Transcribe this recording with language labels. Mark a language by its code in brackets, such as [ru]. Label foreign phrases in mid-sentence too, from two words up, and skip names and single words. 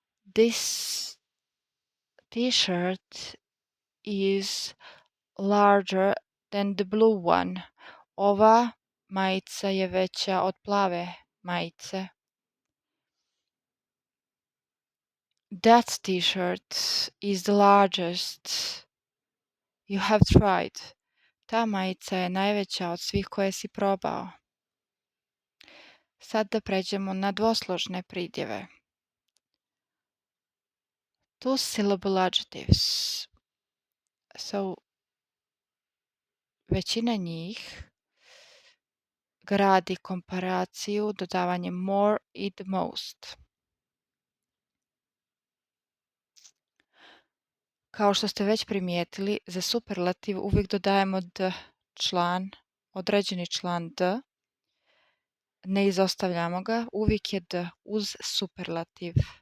[en] This t-shirt is larger than the blue one. [hr] Ova majica je veća od plave majice. [en] That t-shirt is the largest you have tried. [hr] Ta majica je najveća od svih koje si probao. Sad da pređemo na dvosložne pridjeve. [en] Two syllable adjectives. So, [hr] većina njih gradi komparaciju dodavanjem more i [en] the most. [hr] Kao što ste već primijetili, za superlativ uvijek dodajemo d član, određeni član d. Ne izostavljamo ga, uvijek je d uz superlativ.